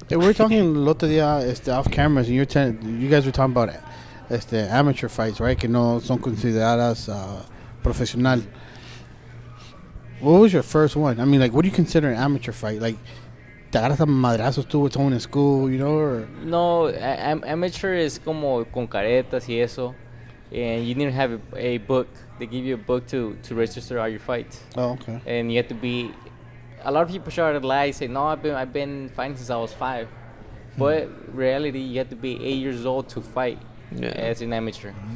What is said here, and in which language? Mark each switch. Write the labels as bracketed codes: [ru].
[en] Hey, we're talking [es] el otro día [en] off cameras, and you guys were talking about amateur fights, right? [es] Que no son consideradas profesional. [en] What was your first one? I mean, like, what do you consider an amateur fight? Like, [es] te agarras a madrazos tú [en] with someone in school, you know? Or? No, amateur is [es] como con caretas y eso. [en] And you need to have a book. They give you a book to register all your fights. Oh, okay. And you have to be. A lot of people try to lie, say, no, I've been fighting since I was 5. But reality, you have to be 8 years old to fight as an amateur.